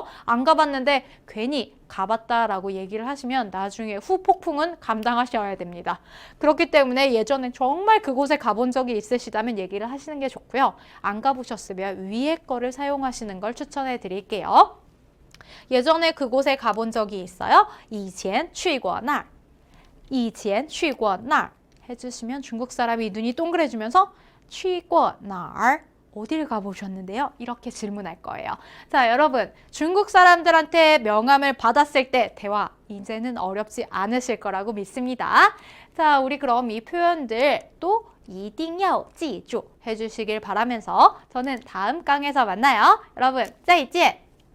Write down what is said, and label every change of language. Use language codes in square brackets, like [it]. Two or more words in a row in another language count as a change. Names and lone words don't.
[ko] 안 가봤는데 괜히 가봤다라고 얘기를 하시면 나중에 후폭풍은 감당하셔야 됩니다. 그렇기 때문에 예전에 정말 그곳에 가본 적이 있으시다면 얘기를 하시는 게 좋고요. 안 가보셨으면 위에 거를 사용하시는 걸 추천해 드릴게요. 예전에 그곳에 가본 적이 있어요. [zh] 以前去过那儿以前去过那儿 [ko] 해주시면 중국 사람이 눈이 동그래지면서 [zh] 去过哪儿 [ko] 어디를 가보셨는데요? 이렇게 질문할 거예요. 자, 여러분 중국 사람들한테 명함을 받았을 때 대화 이제는 어렵지 않으실 거라고 믿습니다. 자, 우리 그럼 이 표현들 또 [zh] 一定要记住 [ko] 해주시길 바라면서 저는 다음 강에서 만나요. 여러분, [zh] 再见!